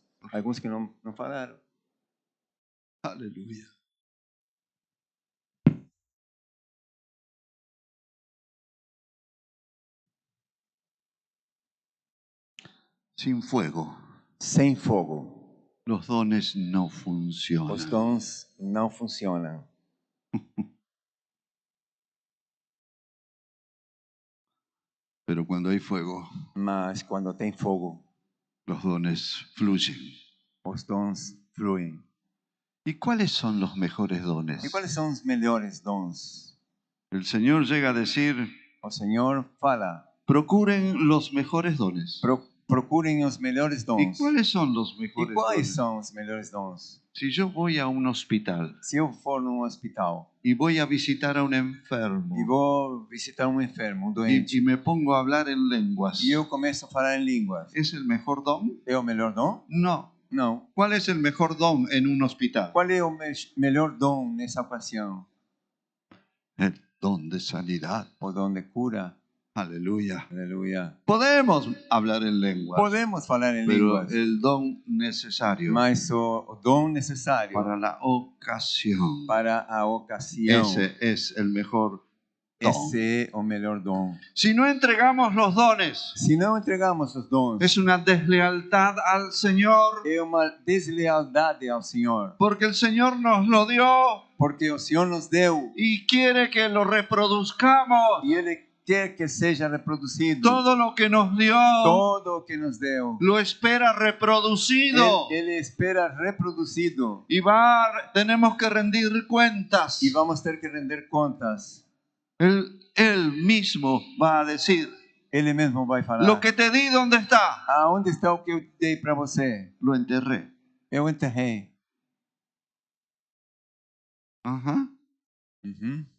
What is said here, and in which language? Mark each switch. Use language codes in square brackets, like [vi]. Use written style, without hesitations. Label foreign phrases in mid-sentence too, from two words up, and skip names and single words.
[pt] Alguns que não falaram. [es] Aleluya. Sin fuego, [pt] Sem fogo, [es] los dones no funcionan. [pt] os dons não funcionam. [es] Pero cuando hay fuego, [pt] Mas quando tem fogo, [es] los dones fluyen. [pt] os dons fluem. [es] ¿Y cuáles son los mejores dones? [pt] E quais são os melhores dons? [es] El Señor llega a decir, [pt] O Senhor fala, [es] procuren los mejores dones. [pt] procurem os melhores [es] ¿Y [pt] dons. [es] cuáles son los [pt] E [es] mejores [pt] quais [es] dones? [pt] são os melhores dons? [es] Si yo voy a un hospital [pt] Se eu for num hospital [es] y voy a visitar a un enfermo [pt] e vou visitar um enfermo, um doente, [es] y me pongo a hablar en lenguas, [pt] e eu começo a falar em línguas, [es] ¿es el mejor don? [pt] é o melhor dom? [es] No. [pt] Não. [es] ¿Cuál es el mejor don en un hospital? [pt] Qual é o melhor dom nessa ocasião? [es] El don de sanidad. [pt] O dom de cura. [es] Aleluya. [pt] Aleluia. [es] Podemos hablar en lenguas, [pt] Podemos falar em [es] pero [pt] línguas, [es] el don necesario [pt] mas o dom necessário [es] para la ocasión, [pt] para a ocasião, [es] ese es el mejor don. [pt] esse é o melhor dom. [es] Si no entregamos los dones, [pt] Se não entregamos os dons, [es] es una deslealtad al Señor, [pt] é uma deslealdade ao Senhor, [es] porque el Señor nos lo dio [pt] porque o Senhor nos deu [es] y quiere que lo reproduzcamos. [pt] e Ele quer que seja reproduzido. [es] Todo lo que nos dio [pt] Todo o que nos deu, [es] lo espera reproducido. [pt] Ele espera reproduzido. [es] Y tenemos que rendir cuentas. [pt] E vamos ter que render contas. [es] Él mismo va a decir, [pt] Ele mesmo vai falar. [es] lo que te di, ¿dónde está? [pt] Aonde está o que eu dei para você? [es] Lo enterré. [pt] Eu enterrei. [es] Ajá. Uhum.